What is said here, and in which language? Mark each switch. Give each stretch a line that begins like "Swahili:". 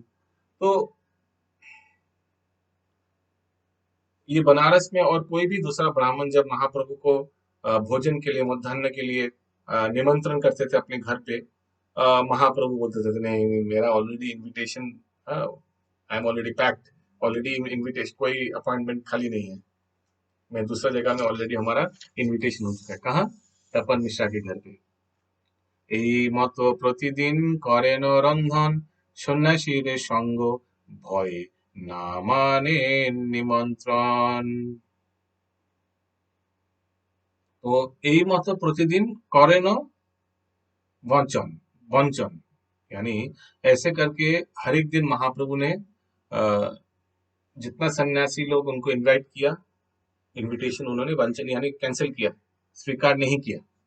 Hindi: तो ये बनारस में और कोई भी दूसरा ब्राह्मण जब महाप्रभु को भोजन के लिए, मध्याह्न के लिए निमंत्रण करते थे अपने घर पे, महाप्रभु बोलते थे नहीं नहीं, मेरा already invitation,
English: I am already packed,
Hindi: already invitation, कोई अपॉइंटमेंट खाली नहीं है, मैं दूसरा जगह में ऑलरेडी हमारा इनविटेशन हो चुका है। कहाँ? तपन मिश्रा के घर पे।
Bangla: এই মতো প্রতিদিন করেন রন্ধন, সন্ন্যাসীর সঙ্গ ভয়ে না মানেন নিমন্ত্রণ।
Hindi: तो
Bangla: এই মতো
Hindi: प्रतिदिन करें वंचन, वंचन यानी ऐसे करके हर एक दिन महाप्रभु ने जितना सन्यासी लोग उनको इनवाइट किया, इनविटेशन उन्होंने वंचन यानी कैंसिल किया, स्वीकार नहीं किया।